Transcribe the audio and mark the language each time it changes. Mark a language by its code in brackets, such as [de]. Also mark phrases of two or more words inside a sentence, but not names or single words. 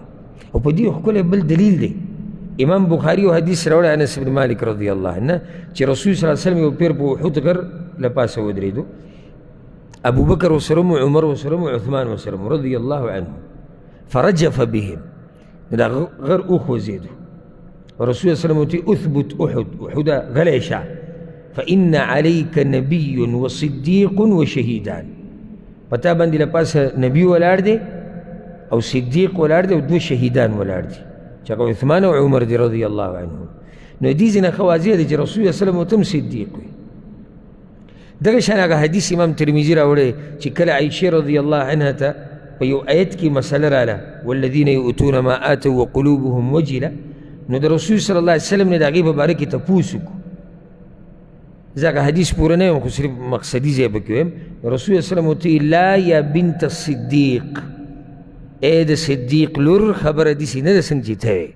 [ps] او په دې ښکلی بل دلیل دی، امام بخاري یو حدیث راوړی انس بن مالک [ar] رضی الله عنه [ps] چې رسول [ar] صلی الله علیه وسلم [ps] یو پیر په احد غر له پاسه ودرېدو، ابوبکر ورسره و، عمر ورسره و، عثمان ورسره و [ar] رضی الله عنه، فرجف بهم، [ps] دا غر وخوځېدو. ورسول [ar] صلی الله علیه وسلم [ps] ورته [ar] اثبت احد، [ps] احد غلی شه، [ar] فإن عليك نبي وصديق وشهيدان، [ps] پتا باندې له پاسه نبي ولاړ دی او صدیق ولاړ دی او دوه شهیدان ولاړ دي چې هغه عثمان او عمر دي [ar] رضی الله عنهم. [ps] نو دې ځینې ښه واضح دی چې رسول [ar] صلی الله علیه وسلم [ps] ورته هم صدیق وي. دغه شان هغه حدیث امام ترمذی راوړی چې کله عائشہ [ar] رضی الله عنها [ps] ته په یو آیت کې مسله رااله [ar] والذین یؤتون ما آتوا وقلوبهم وجله، [ps] نو د رسول [ar] صلی الله علیه وسلم [ps] نه د هغې په باره کې تپوس وکړو. زه هغه حدیث پوره نه یم خو صرف مقصدي ځای پکې ویم. رسول [ar] صلی الله علیه وسلم [ps] ورته [ar] لا یا بنت الصدیق، [ps] ای د صدیق لور خبره داسې نه ده څنګه چې ته وې.